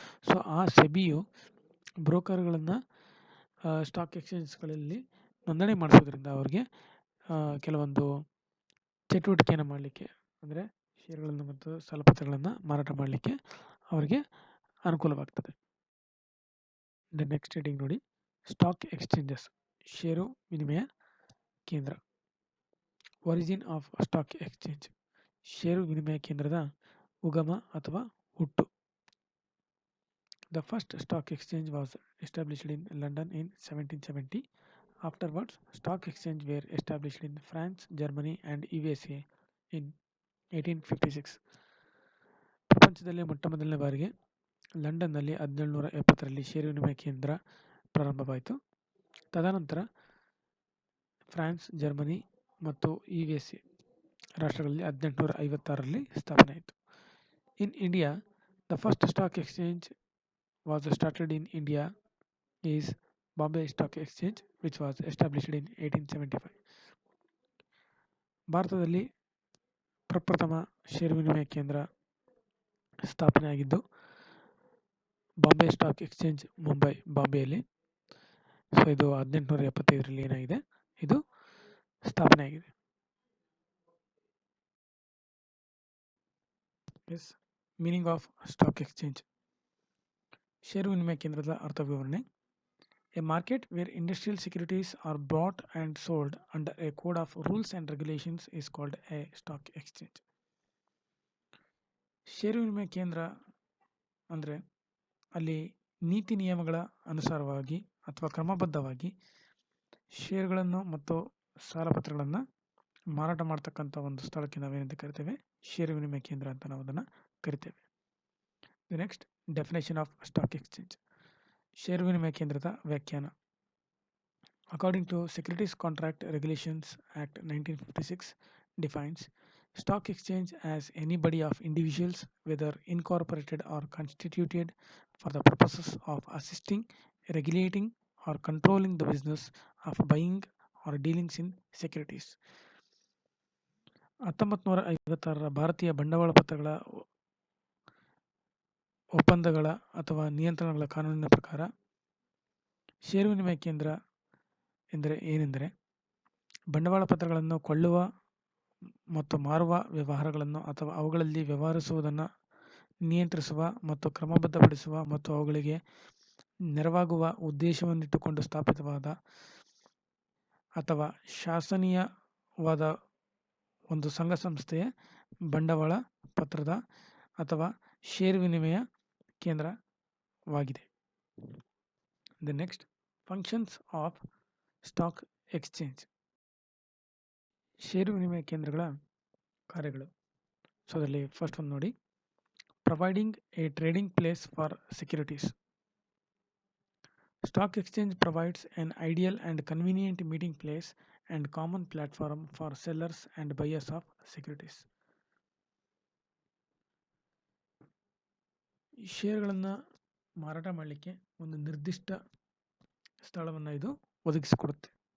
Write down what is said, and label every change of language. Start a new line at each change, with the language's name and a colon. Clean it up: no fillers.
Kannada: So ಆ ಸೆಬಿಯು ಬ್ರೋಕರ್ಗಳನ್ನು stock ಎಕ್ಸ್ಚೇಂಜ್ಗಳಲ್ಲಿ ನೋಂದಣಿ ಮಾಡಿಸೋದ್ರಿಂದ ಅವ್ರಿಗೆ ಕೆಲವೊಂದು ಚಟುವಟಿಕೆಯನ್ನು ಮಾಡಲಿಕ್ಕೆ, ಅಂದರೆ ಷೇರುಗಳನ್ನು ಮತ್ತು ಸಾಲಪತ್ರಗಳನ್ನು ಮಾರಾಟ ಮಾಡಲಿಕ್ಕೆ ಅವರಿಗೆ ಅನುಕೂಲವಾಗ್ತದೆ.
English: the next heading ನೋಡಿ, stock exchanges
Kannada: ಷೇರು ವಿನಿಮಯ ಕೇಂದ್ರ.
English: origin of stock exchange
Kannada: ಷೇರು ವಿನಿಮಯ ಕೇಂದ್ರದ ಉಗಮ ಅಥವಾ ಹುಟ್ಟು.
English: The first stock exchange was established in London in 1770. Afterwards, stock exchange were established in France, Germany and USA in 1856.
Kannada: ಪ್ರಪಂಚದಲ್ಲಿ ಮೊಟ್ಟಮೊದಲನೇ ಬಾರಿಗೆ ಲಂಡನ್ನಲ್ಲಿ 1770ರಲ್ಲಿ ಷೇರು ವಿನಿಮಯ ಕೇಂದ್ರ ಪ್ರಾರಂಭವಾಯಿತು. ತದನಂತರ ಫ್ರಾನ್ಸ್, ಜರ್ಮನಿ ಮತ್ತು USA ರಾಷ್ಟ್ರಗಳಲ್ಲಿ 1856ರಲ್ಲಿ ಸ್ಥಾಪನೆ ಆಯಿತು.
English: In India, the first stock exchange was started in India is Bombay Stock Exchange, which was established in 1875.
Kannada: ಭಾರತದಲ್ಲಿ ಪ್ರಪ್ರಥಮ ಷೇರು ವಿನಿಮಯ ಕೇಂದ್ರ ಸ್ಥಾಪನೆ ಆಗಿದ್ದು ಬಾಂಬೆ ಸ್ಟಾಕ್ ಎಕ್ಸ್ಚೇಂಜ್ ಬಾಂಬೆಯಲ್ಲಿ. ಸೊ ಇದು 1875ರಲ್ಲಿ ಏನಾಗಿದೆ, ಇದು ಸ್ಥಾಪನೆ ಆಗಿದೆ.
English: Yes, meaning of stock exchange.
Kannada: ಷೇರು ವಿನಿಮಯ ಕೇಂದ್ರದ ಅರ್ಥ ವಿವರಣೆ.
English: A market where industrial securities are bought and sold under a code of rules and regulations is called a stock exchange.
Kannada: ಷೇರು ವಿನಿಮಯ ಕೇಂದ್ರ ಅಂದರೆ ಅಲ್ಲಿ ನೀತಿ ನಿಯಮಗಳ ಅನುಸಾರವಾಗಿ ಅಥವಾ ಕ್ರಮಬದ್ಧವಾಗಿ ಷೇರುಗಳನ್ನು ಮತ್ತು ಸಾಲಪತ್ರಗಳನ್ನು ಮಾರಾಟ ಮಾಡ್ತಕ್ಕಂಥ ಒಂದು ಸ್ಥಳಕ್ಕೆ ನಾವೇನಂತ ಕರಿತೇವೆ, ಷೇರು ವಿನಿಮಯ ಕೇಂದ್ರ ಅಂತ ನಾವು ಅದನ್ನು ಕರಿತೇವೆ.
English: The next definition of stock exchange.
Kannada: ಷೇರು ವಿನಿಮಯ ಕೇಂದ್ರದ ವ್ಯಾಖ್ಯಾನ.
English: According to Securities Contract Regulations Act 1956 defines stock exchange as any body of individuals, whether incorporated or constituted, for the purposes of assisting, regulating or controlling the business of buying or dealings in securities.
Kannada: 1956ರ ಭಾರತೀಯ ಬಂಡವಾಳ ಪತ್ರಗಳ ಒಪ್ಪಂದಗಳ ಅಥವಾ ನಿಯಂತ್ರಣಗಳ ಕಾನೂನಿನ ಪ್ರಕಾರ ಷೇರು ವಿನಿಮಯ ಕೇಂದ್ರ ಏನೆಂದರೆ ಬಂಡವಾಳ ಪತ್ರಗಳನ್ನು ಕೊಳ್ಳುವ ಮತ್ತು ಮಾರುವ ವ್ಯವಹಾರಗಳನ್ನು ಅಥವಾ ಅವುಗಳಲ್ಲಿ ವ್ಯವಹರಿಸುವುದನ್ನು ನಿಯಂತ್ರಿಸುವ ಮತ್ತು ಕ್ರಮಬದ್ಧಪಡಿಸುವ ಮತ್ತು ಅವುಗಳಿಗೆ ನೆರವಾಗುವ ಉದ್ದೇಶವನ್ನಿಟ್ಟುಕೊಂಡು ಸ್ಥಾಪಿತವಾದ ಅಥವಾ ಶಾಸನೀಯವಾದ ಒಂದು ಸಂಘ ಸಂಸ್ಥೆಯ ಬಂಡವಾಳ ಪತ್ರದ ಅಥವಾ ಷೇರು ವಿನಿಮಯ ಕೇಂದ್ರವಾಗಿದೆ.
English: The next functions of stock exchange.
Kannada: ಷೇರು ವಿನಿಮಯ ಕೇಂದ್ರಗಳ ಕಾರ್ಯಗಳು. ಸೊ ಅದರಲ್ಲಿ ಫಸ್ಟ್ ಒಂದು ನೋಡಿ,
English: Providing a trading place for securities. Stock exchange provides an ideal and convenient meeting place and common platform for sellers and buyers of securities.
Kannada: ಷೇರುಗಳನ್ನು ಮಾರಾಟ ಮಾಡಲಿಕ್ಕೆ ಒಂದು ನಿರ್ದಿಷ್ಟ ಸ್ಥಳವನ್ನು ಇದು ಒದಗಿಸಿಕೊಡುತ್ತೆ.